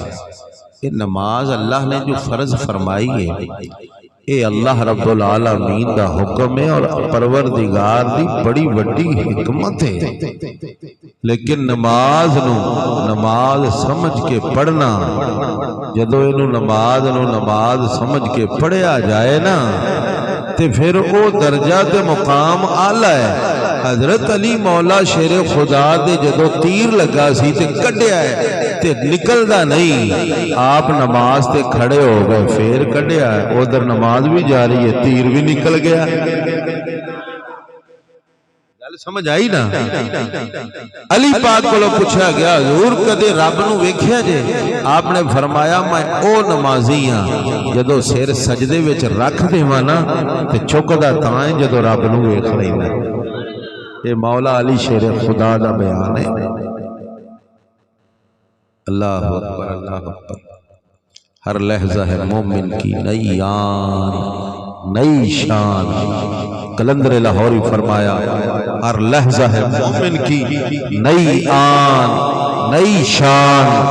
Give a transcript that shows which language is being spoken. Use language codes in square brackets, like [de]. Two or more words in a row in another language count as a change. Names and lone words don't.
[ur] یہ نماز اللہ نے جو فرض فرمائی ہے [pa] اے اللہ [ar] رب العالمین [pa] دا حکم ہے اور پروردگار دی بڑی وڈی حکمت ہے، لیکن نماز سمجھ کے پڑھنا، جدو اینو نماز سمجھ کے پڑھیا جائے نا تے پھر او درجہ تے مقام آلہ ہے۔ حضرت علی مولا شیر خدا دے جدو تیر لگا سی تے کڈیا ہے تے نکلدا نہیں، آپ نماز تے کھڑے ہو گئے پھر کڈیا ہے، ادھر نماز بھی جاری ہے تیر بھی نکل گیا۔ گل سمجھ آئی نا؟ علی پاک [ur] کو پوچھا گیا [pa] حضور کدے رب نو ویکھیا جے؟ آپ نے فرمایا میں او نمازی ہاں جدو سر سجدے وچ رکھ دیواں نا تے چکدا تاں ہے جدو رب نو ویکھ لیندا۔ یہ مولا علی شیر خدا دا بیان ہے۔ [ar] اللہ اکبر اللہ اکبر۔ [ur] ہر لحظہ ہے مومن کی نئی آن نئی شان، قلندر لاہوری فرمایا ہر لحظہ ہے مومن کی نئی آن نئی شان،